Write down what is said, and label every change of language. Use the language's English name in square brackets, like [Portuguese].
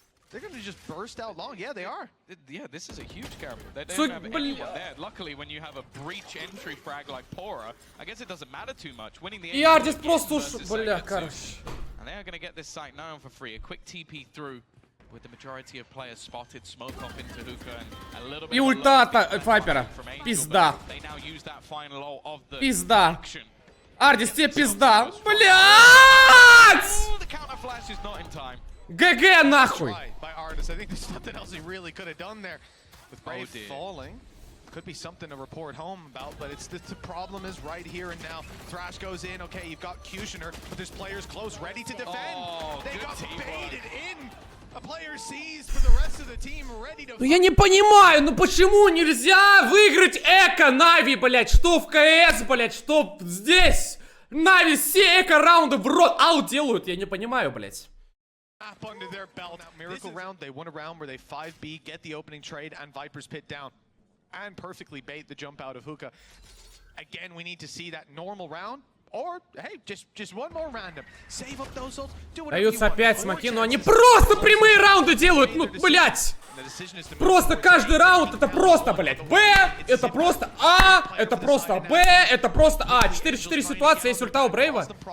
[English] They're gonna just burst out long. Yeah, they are. Yeah, this is a huge camera. They don't have anyone there. Luckily, when you have a breach entry frag like Pora, I guess it doesn't matter too much. Winning the [Russian] Я здесь просто уж, бля, короче. [English] And they are gonna get this site known for free. A quick TP through with the majority of players spotted, smoke off into Hookah and a little bit. [Russian] И ульта от Вайпера. Пизда. [English] They now use that final ult of the [Russian] Пизда. [English] action. [Russian] Ардис, тебе пизда. Блять! [English] The counter flash is not in time. [Russian] ГГ нахуй! [English] By Artis. I think there's nothing else he really could have done there. With Brave falling, could be something to report home about, but it's the problem is right here and now. Thrash goes in. Okay, you've got Kushner, but there's players close, ready to defend. They got baited in. A player sees for the rest of the team, ready to. [Russian] Ну я не понимаю, ну почему нельзя выиграть эко Нави, блять, что в КС, блять, что здесь? Нави все эко раунды в рот аут делают, я не понимаю, блять. [English] Up under their belt. Miracle round, they won a round where they 5B, get the opening trade, and Viper's Pit down. And perfectly bait the jump out of Hookah. Again, we need to see that normal round. Or, hey, just one more random. Save up those ults, do whatever you [Russian] Даются [English] want. [Russian] опять смоки, но они просто прямые раунды делают, ну, блять! Просто каждый раунд это просто, блять, Б, это просто А, это просто Б, это просто А. 4-4 ситуации, есть ульта у Брейва.